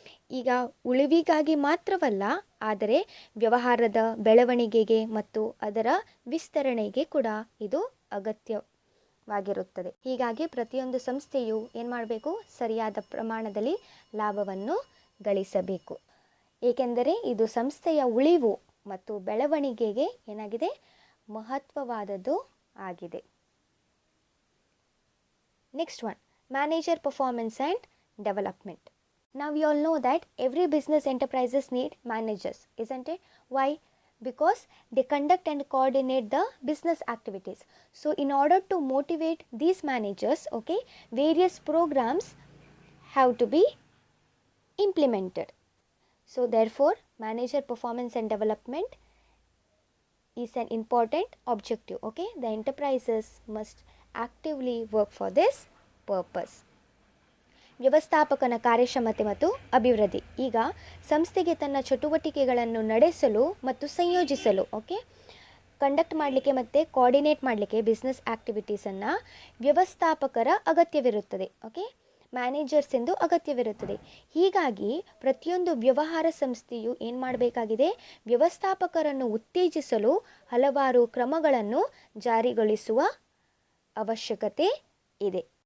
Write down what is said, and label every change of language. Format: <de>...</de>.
<kn>ಈಗ ಉಳಿವಿಗಾಗಿ ಮಾತ್ರವಲ್ಲ, ಆದರೆ ವ್ಯವಹಾರದ ಬೆಳವಣಿಗೆಗೆ ಮತ್ತು ಅದರ ವಿಸ್ತರಣೆಗೆ ಕೂಡ ಇದು ಅಗತ್ಯವಾಗಿರುತ್ತದೆ. ಹೀಗಾಗಿ ಪ್ರತಿಯೊಂದು ಸಂಸ್ಥೆಯು ಏನು ಮಾಡಬೇಕು? ಸರಿಯಾದ ಪ್ರಮಾಣದಲ್ಲಿ ಲಾಭವನ್ನು ಗಳಿಸಬೇಕು. ಏಕೆಂದರೆ ಇದು ಸಂಸ್ಥೆಯ ಉಳಿವು ಮತ್ತು ಬೆಳವಣಿಗೆಗೆ ಏನಾಗಿದೆ? ಮಹತ್ವವಾದದ್ದು ಆಗಿದೆ.</kn> <en>Next one, manager performance and development. Now we all know that every business enterprises need managers, isn't it? Why? Because they conduct and coordinate the business activities. So in order to motivate these managers, various programs have to be implemented. So therefore manager performance and development is an important objective. The enterprises must actively work for this purpose.</en> <kn>ವ್ಯವಸ್ಥಾಪಕನ ಕಾರ್ಯಕ್ಷಮತೆ ಮತ್ತು ಅಭಿವೃದ್ಧಿ. ಈಗ ಸಂಸ್ಥೆಗೆ ತನ್ನ ಚಟುವಟಿಕೆಗಳನ್ನು ನಡೆಸಲು ಮತ್ತು ಸಂಯೋಜಿಸಲು ಕಂಡಕ್ಟ್ ಮಾಡಲಿಕ್ಕೆ ಮತ್ತು ಕೋಆರ್ಡಿನೇಟ್ ಮಾಡಲಿಕ್ಕೆ ಬಿಸ್ನೆಸ್ ಆ್ಯಕ್ಟಿವಿಟೀಸನ್ನು ವ್ಯವಸ್ಥಾಪಕರ ಅಗತ್ಯವಿರುತ್ತದೆ. ಮ್ಯಾನೇಜರ್ಸ್ ಎಂದು ಅಗತ್ಯವಿರುತ್ತದೆ. ಹೀಗಾಗಿ ಪ್ರತಿಯೊಂದು ವ್ಯವಹಾರ ಸಂಸ್ಥೆಯು ಏನು ಮಾಡಬೇಕಾಗಿದೆ, ವ್ಯವಸ್ಥಾಪಕರನ್ನು ಉತ್ತೇಜಿಸಲು ಹಲವಾರು ಕ್ರಮಗಳನ್ನು ಜಾರಿಗೊಳಿಸುವ ಅವಶ್ಯಕತೆ ಇದೆ.</kn>